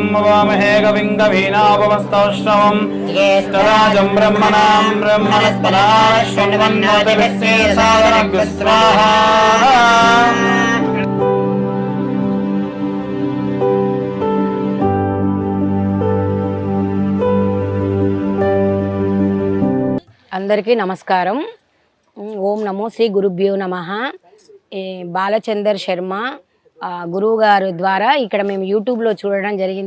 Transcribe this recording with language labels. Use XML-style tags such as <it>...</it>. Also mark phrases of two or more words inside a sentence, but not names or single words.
<sa>वामहे कविं कवीनापमस्तौष्णवं ज्येष्ठराजं ब्रह्मणां ब्रह्मणस्पदाः शृण्वन्नोतिभिस्ते सादरं स्वाहा।</sa> <te>అందరికీ నమస్కారం. ఓం నమో శ్రీ గురుభ్యో నమః. బాలచందర్ శర్మ గురువు గారు ద్వారా ఇక్కడ మేము యూట్యూబ్లో చూడడం జరిగింది.</te>